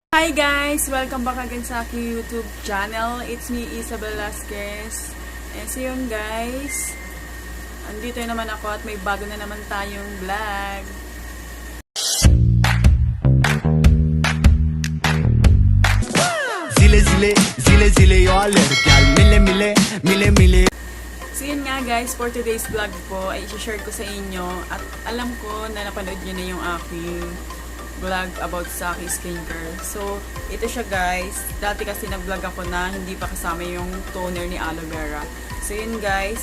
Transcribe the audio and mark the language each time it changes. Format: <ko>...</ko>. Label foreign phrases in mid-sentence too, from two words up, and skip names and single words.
<en>Hi guys! Welcome back again</en> <tl>sa aking</tl> <en>YouTube channel. It's me, Izza Velasquez. And so</en> <tl>yun guys, andito naman ako at may bago na naman tayong vlog. Zile zile, zile zile yo alergyal, mile mile, mile mile. So yun nga guys,</tl> <en>for today's vlog</en> <tl>po ay i-share ko sa inyo at alam ko na napanood nyo na yung aking vlog about sa aking skincare. So, ito siya guys. Dati kasi nag-vlog ako na hindi pa kasama yung toner ni Aloe Vera. So, yun guys.</tl>